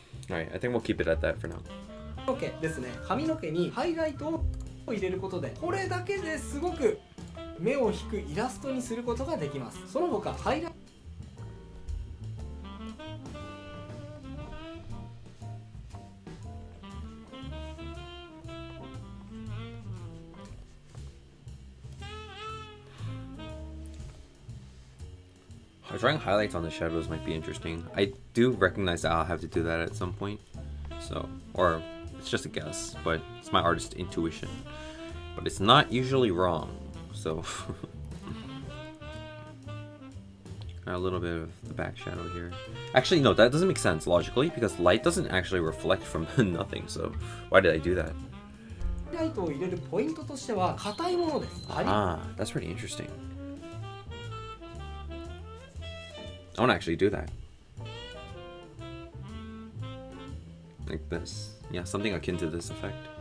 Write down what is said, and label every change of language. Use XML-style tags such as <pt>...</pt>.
<en>Alright, I think we'll keep it at that for now.</en> <ja>髪の毛ですね。髪の毛にハイライトを入れることで、これだけですごく目を引くイラストにすることができます。その他ハイライト</ja> <en>Drawing highlights on the shadows might be interesting. I do recognize that I'll have to do that at some point. So, or it's just a guess, but it's my artist intuition. But it's not usually wrong, so. Got a little bit of the back shadow here. Actually, no, that doesn't make sense logically because light doesn't actually reflect from nothing, so why did I do that?</en> <ja>ライトを入れるポイントとしては硬いものです。</ja> <en>Ah, that's pretty interesting. I want to actually do that. Like this. Yeah, something akin to this effect.</en>